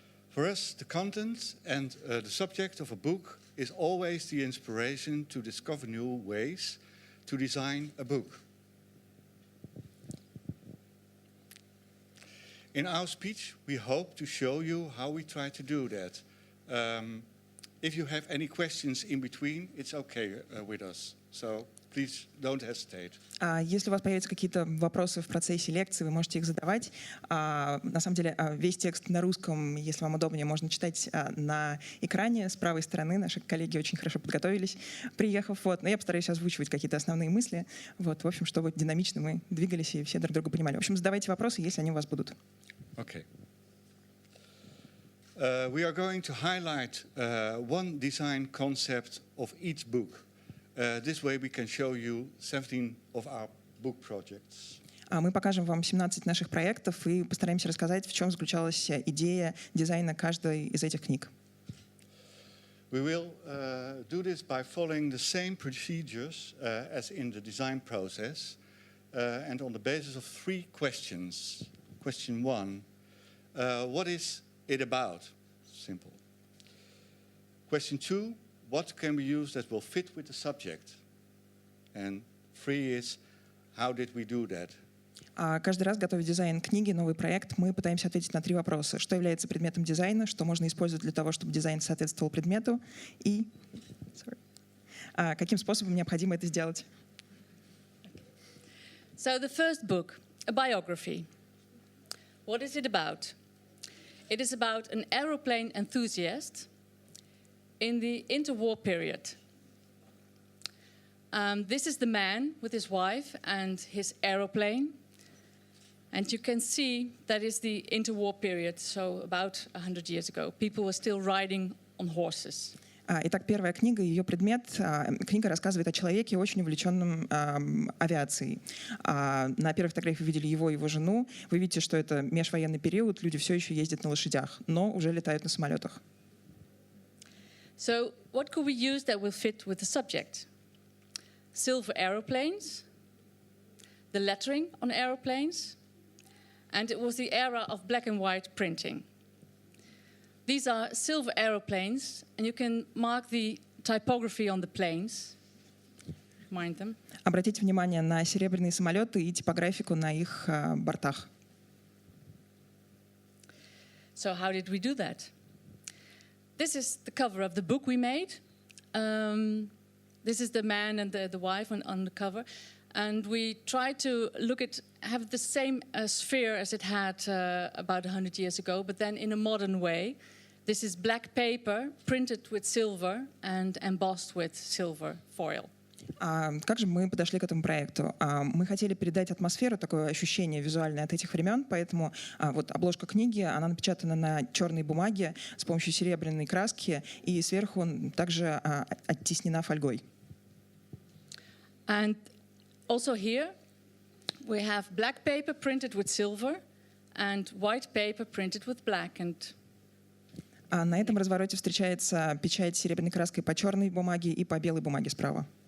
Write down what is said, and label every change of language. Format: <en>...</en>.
<en>For us, the content and the subject of a book is always the inspiration to discover new ways to design a book. In our speech, we hope to show you how we try to do that. If you have any questions in between, it's okay with us. So please don't hesitate.</en> <ru>Если у вас появятся какие-то вопросы в процессе лекции, вы можете их задавать. На самом деле, весь текст на русском, если вам удобнее, можно читать на экране с правой стороны. Наши коллеги очень хорошо подготовились, приехав. Но я постараюсь озвучивать какие-то основные мысли. В общем, чтобы динамично мы двигались и все друг друга понимали. В общем, задавайте вопросы, если они у вас будут.</ru> <en>Okay. We are going to highlight one design concept of each book. This way we can show you 17 of our book projects.</en> <ru>Мы покажем вам 17 наших проектов и постараемся рассказать, в чем заключалась идея дизайна каждой из этих книг.</ru> <en>We will do this by following the same procedures as in the design process and on the basis of 3 questions. Question 1, what is it about? Simple. Question 2, what can we use that will fit with the subject? And 3 is, how did we do that?</en> <ru>Каждый раз, готовя дизайн книги, новый проект, мы пытаемся ответить на 3 вопроса. Что является предметом дизайна, что можно использовать для того, чтобы дизайн соответствовал предмету, и каким способом необходимо это сделать.</ru> <en>So the first book, a biography. What is it about? It is about an aeroplane enthusiast in the interwar period. This is the man with his wife and his aeroplane. And you can see that is the interwar period, so about 100 years ago. People were still riding on horses.</en> <ru>Итак, первая книга, ее предмет. Книга рассказывает о человеке, очень увлеченном авиацией. На первой фотографии вы видели его и его жену. Вы видите, что это межвоенный период, люди все еще ездят на лошадях, но уже летают на самолетах.</ru> <en>So what could we use that will fit with the subject? Silver aeroplanes, the lettering on aeroplanes, and it was the era of black and white printing. These are silver aeroplanes, and you can mark the typography on the planes. Mind them. Обратите внимание на серебряные самолеты и типографику на их бортах. So how did we do that? This is the cover of the book we made. This is the man and the wife on the cover. And we tried to have the same sphere as it had about 100 years ago, but then in a modern way. This is black paper printed with silver and embossed with silver foil.</en> <ru>Как же мы подошли к этому проекту? Мы хотели передать атмосферу, такое ощущение визуальное от этих времен, поэтому вот обложка книги, она напечатана на черной бумаге с помощью серебряной краски, и сверху также оттиснена фольгой.</ru> <en>And also here we have black paper printed with silver and white paper printed with black. And</en> <ru>на этом развороте встречается печать серебряной краской по черной бумаге и по белой бумаге справа.</ru>